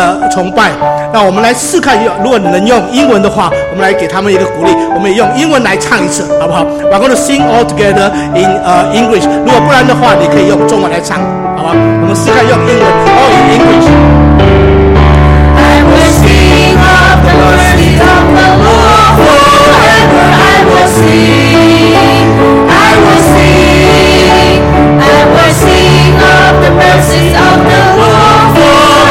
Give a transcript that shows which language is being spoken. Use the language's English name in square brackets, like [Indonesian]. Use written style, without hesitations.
[Chinese] 崇拜，那我们来试看，如果你能用英文的话，我们来给他们一个鼓励，我们也用英文来唱一次，好不好？ [English] We're going to sing all together in English. [Chinese] 如果不然的话，你可以用中文来唱，好吧？我们试看用英文 [English] all in English. I will sing of the mercy of the Lord forever. I will sing, I will sing, I will sing of the mercy of the Lord forever.